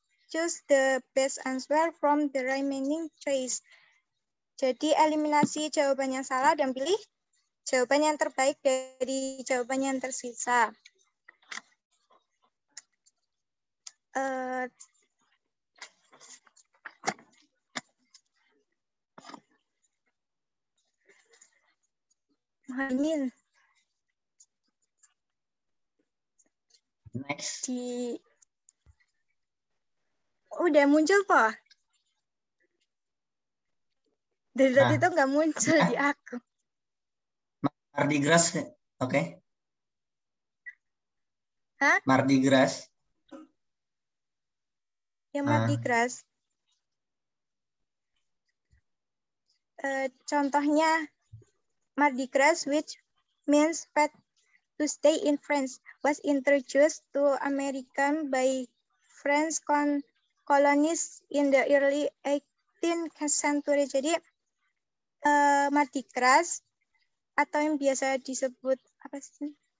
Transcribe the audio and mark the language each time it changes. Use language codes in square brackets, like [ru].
[en] choose the best answer from the remaining choice. [id] Jadi eliminasi jawaban yang salah dan pilih jawaban yang terbaik dari jawaban yang tersisa. Muhammad. [en] Next. [id] Udah muncul, Pak? Dari tadi itu nggak muncul di aku. Mardi Gras, oke. Hah? Mardi Gras. Yang Mardi Gras. Contohnya [en] Mardi Gras, which means to stay in France, was introduced to American by French colonists in the early 18th century. [id] Jadi Mardi Gras atau yang biasa disebut apa sih?